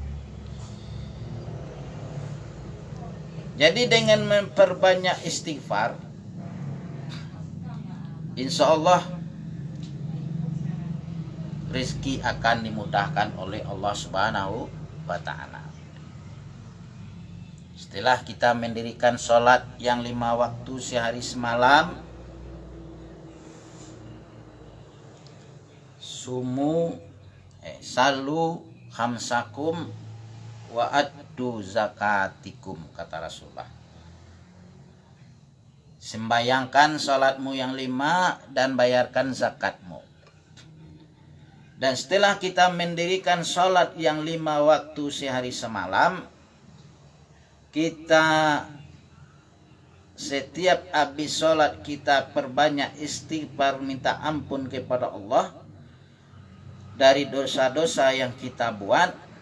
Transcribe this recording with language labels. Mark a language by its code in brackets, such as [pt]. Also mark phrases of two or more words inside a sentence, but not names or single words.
[id] Jadi dengan memperbanyak istighfar, [ar] إن شاء الله [id] rezeki akan dimudahkan oleh Allah [ar] سبحانه وتعالى. [id] Setelah kita mendirikan sholat yang 5 waktu sehari semalam, [ar] صلوا خمسكم وأدوا زكاتكم, [id] kata Rasulullah. Sembayangkan salatmu yang 5 dan bayarkan zakatmu. Dan setelah kita mendirikan salat yang 5 waktu sehari semalam, kita setiap habis salat kita perbanyak istighfar, minta ampun kepada Allah dari dosa-dosa yang kita buat.